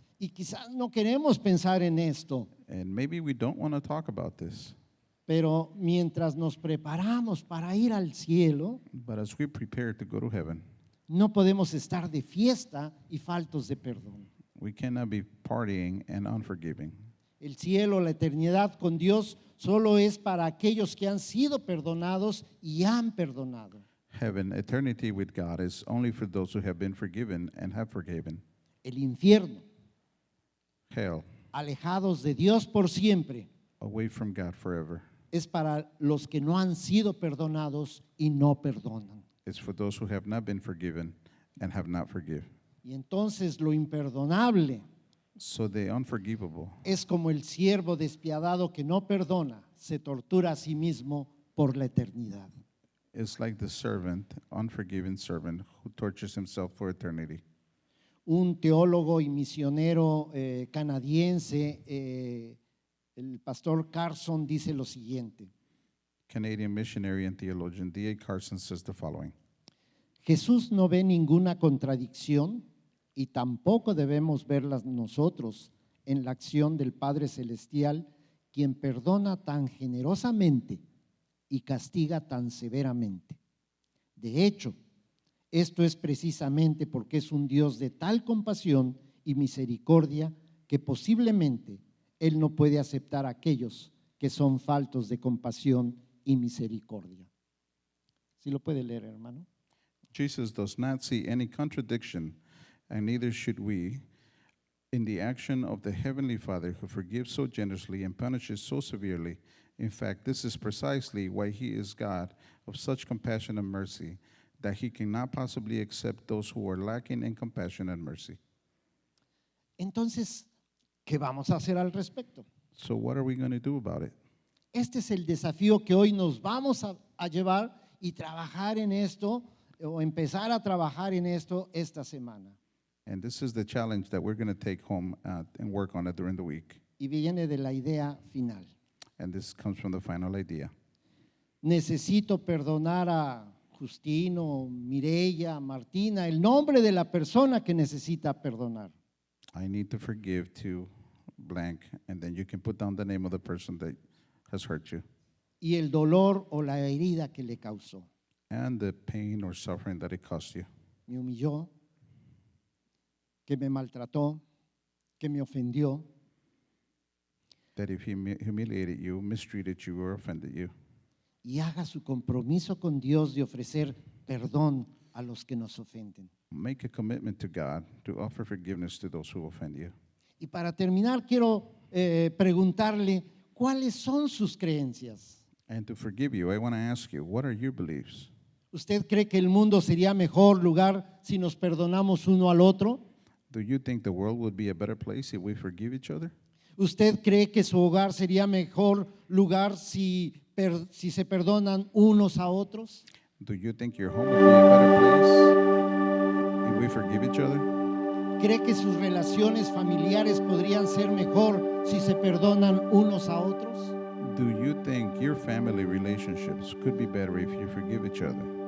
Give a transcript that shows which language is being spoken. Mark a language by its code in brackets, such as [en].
[es] Y quizás no queremos pensar en esto, [en] And maybe we don't want to talk about this, [es] pero mientras nos preparamos para ir al cielo, [en] but as we prepare to go to heaven, [es] no podemos estar de fiesta y faltos de perdón. [en] we cannot be partying and unforgiving. [es] El cielo, la eternidad con Dios, solo es para aquellos que han sido perdonados y han perdonado. [en] Heaven, eternity with God, is only for those who have been forgiven and have forgiven. [es] El infierno, [en] Hell, [es] alejados de Dios por siempre, [en] away from God forever, [es] es para los que no han sido perdonados y no perdonan. [en] is for those who have not been forgiven and have not forgiven. [es] Y entonces lo imperdonable [en] So the unforgivable [es] es como el siervo despiadado que no perdona, se tortura a sí mismo por la eternidad. [en] is like the servant, unforgiven servant, who tortures himself for eternity. [es] Un teólogo y misionero canadiense, el pastor Carson, dice lo siguiente: [en] Canadian missionary and theologian D.A. Carson says the following. [es] Jesús no ve ninguna contradicción y tampoco debemos verlas nosotros en la acción del Padre Celestial, quien perdona tan generosamente y castiga tan severamente. De hecho, esto es precisamente porque es un Dios de tal compasión y misericordia que posiblemente Él no puede aceptar a aquellos que son faltos de compasión y misericordia. Si lo puede leer, hermano. [en] Jesus does not see any contradiction, and neither should we, in the action of the Heavenly Father who forgives so generously and punishes so severely. In fact, this is precisely why He is God of such compassion and mercy, that He cannot possibly accept those who are lacking in compassion and mercy. [es] Entonces, ¿qué vamos a hacer al respecto? [en] So, what are we going to do about it? [es] Este es el desafío que hoy nos vamos a llevar y trabajar en esto, o empezar a trabajar en esto esta semana. [en] And this is the challenge that we're going to take home and work on it during the week. [es] Y viene de la idea final. [en] And this comes from the final idea. [es] Necesito perdonar a Justino, Mireya, Martina, el nombre de la persona que necesita perdonar. [en] I need to forgive to blank, and then you can put down the name of the person that has hurt you [es] Y el dolor o la herida que le causó. [en] and the pain or suffering that it caused you. [es] Me humilló, que me maltrató, que me ofendió. [en] That if he humiliated you, mistreated you, or offended you, [es] Y haga su compromiso con Dios de ofrecer perdón a los que nos ofenden. [en] make a commitment to God to offer forgiveness to those who offend you. [es] Y para terminar, quiero preguntarle cuáles son sus creencias. [en] And to forgive you, I want to ask you, what are your beliefs? [es] ¿Usted cree que el mundo sería mejor lugar si nos perdonamos uno al otro? [en] Do you think the world would be a better place if we forgive each other? [es] ¿Usted cree que su hogar sería mejor lugar si se perdonan unos a otros? [en] Do you think your home would be a better place if we forgive each other? [es] ¿Cree que sus relaciones familiares podrían ser mejor si se perdonan unos a otros? [en] Do you think your family relationships could be better if you forgive each other?